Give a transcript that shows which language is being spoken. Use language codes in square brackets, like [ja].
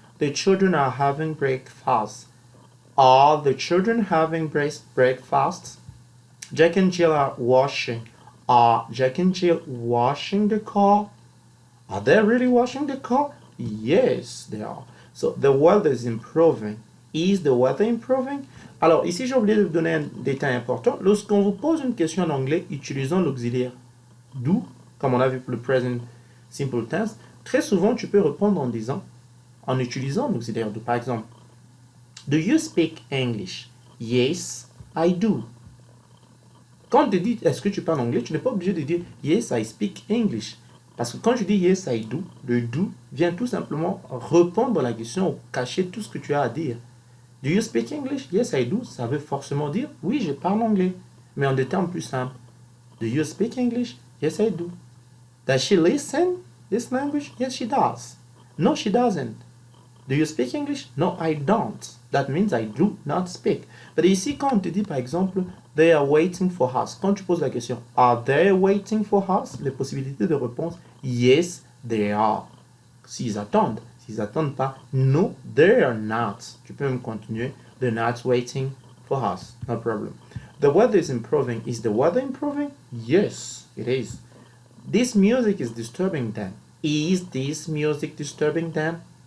[en] The children are having breakfast. Are the children having breakfast? Jack and Jill are washing. Are Jack and Jill washing the car? Are they really washing the car? Yes, they are. So the weather is improving. Is the weather improving? [fr] Alors ici, j'ai oublié de vous donner un détail important. Lorsqu'on vous pose une question en anglais utilisant l'auxiliaire do, comme on a vu pour le present simple tense, très souvent tu peux répondre en disant, en utilisant l'auxiliaire do. Par exemple, [en] do you speak English? Yes, I do. [fr] Quand on te dit est-ce que tu parles anglais, tu n'es pas obligé de dire [en] yes, I speak English. [fr] Parce que quand je dis [en] yes, I do, [fr] le do vient tout simplement répondre à la question ou cacher tout ce que tu as à dire. [en] Do you speak English? Yes, I do. [fr] Ça veut forcément dire oui, je parle anglais. Mais en des termes plus simples. [en] Do you speak English? Yes, I do. Does she listen this language? Yes, she does. No, she doesn't. Do you speak English? No, I don't. That means I do not speak. But [fr] ici, quand on te dit par exemple, [en] they are waiting for us, [fr] quand tu poses la question, [en] are they waiting for us? [fr] Les possibilités de réponse, [en] yes, they are. [fr] S'ils attendent. S'ils attendent pas, [en] no, they are not. [fr] Tu peux même continuer. [en] They're not waiting for us. No problem. The weather is improving. Is the weather improving? Yes, it is. This music is disturbing them. Is this music disturbing them?